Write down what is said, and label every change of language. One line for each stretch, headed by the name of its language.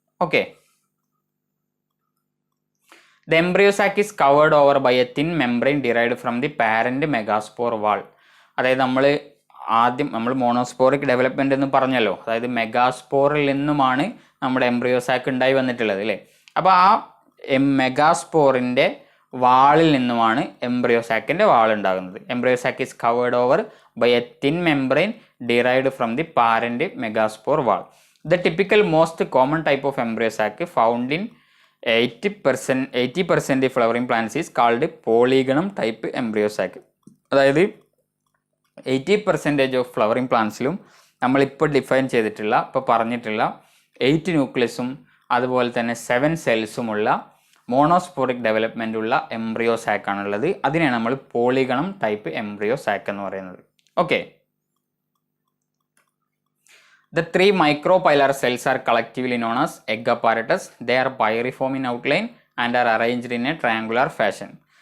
English: Okay, the embryo sac is covered over by a thin membrane derived from the parent megaspore wall.
Malayalam: അതായത് നമ്മൾ monosporic development എന്ന് പറഞ്ഞല്ലോ, അതായത് മെഗാസ്പോറിൽ നിന്നുമാണ് നമ്മുടെ എംബ്രിയോ സാക്ക് ഉണ്ടായി വന്നിട്ടുള്ളത് അല്ലേ. അപ്പോൾ ആ മെഗാസ്പോറിൻ്റെ വാളിൽ നിന്നുമാണ് എംബ്രിയോ സാക്കിൻ്റെ വാൾ ഉണ്ടാകുന്നത്.
English: Embryo sac is covered over by a thin membrane derived from the parent megaspore wall. The typical most common type of embryo sac found in 80% flowering plants is called polygonum type embryo sac.
Malayalam: അതായത് 80% of flowering പ്ലാന്റ്സിലും നമ്മളിപ്പോൾ define ചെയ്തിട്ടുള്ള, ഇപ്പോൾ പറഞ്ഞിട്ടുള്ള 8 ന്യൂക്ലിയസും അതുപോലെ തന്നെ 7 സെൽസുമുള്ള monosporic development ഉള്ള embryo sac ആണുള്ളത്. അതിനെയാണ് നമ്മൾ പോളിഗണം ടൈപ്പ് എംബ്രിയോ സാക്ക് എന്ന് പറയുന്നത്.
English: Okay, the 3 micropylar cells are collectively known as egg apparatus. They are pyriform in outline and are arranged in a triangular fashion.